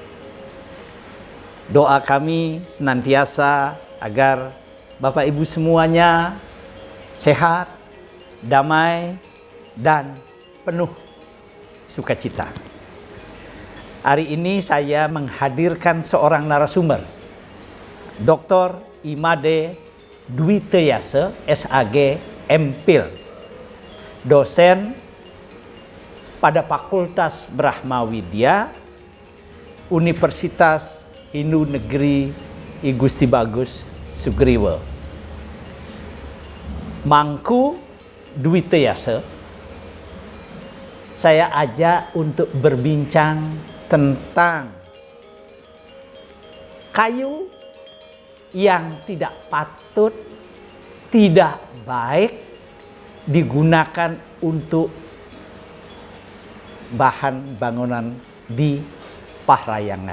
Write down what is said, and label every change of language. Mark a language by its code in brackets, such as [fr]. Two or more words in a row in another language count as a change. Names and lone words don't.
[id] Doa kami senantiasa agar Bapak Ibu semuanya sehat, damai, dan penuh sukacita. Hari ini saya menghadirkan seorang narasumber, Dr. Imade Dwi Teyase, SAG, MPhil, dosen pada Fakultas Brahma Widya, Universitas Hindu Negeri I Gusti Bagus Sugriwo. Mangku Dwi Teyase, saya ajak untuk berbincang tentang kayu yang tidak patut, tidak baik digunakan untuk bahan bangunan di Pahrayangan.